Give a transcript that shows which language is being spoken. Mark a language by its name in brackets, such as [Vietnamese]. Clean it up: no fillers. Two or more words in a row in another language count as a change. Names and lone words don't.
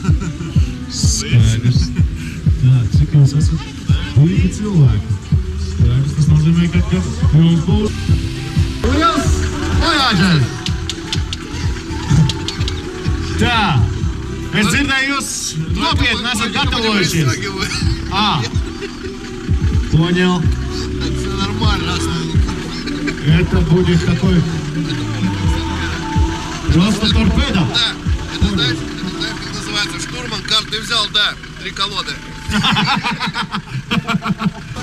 [Latvian] Skaidrs. Jā, cik jūs esat? 2 cilvēki. Skaidrs, tas nozīmē, ka jums būs... Liels Voyagers! Tā, es dzirdēju, jūs nopietni esat gatavojušies. [Russian] Понял. Все нормально. Это будет такой... Просто торпеда. Да, это знаешь, как называется? Штурман карты взял, да, 3 колоды.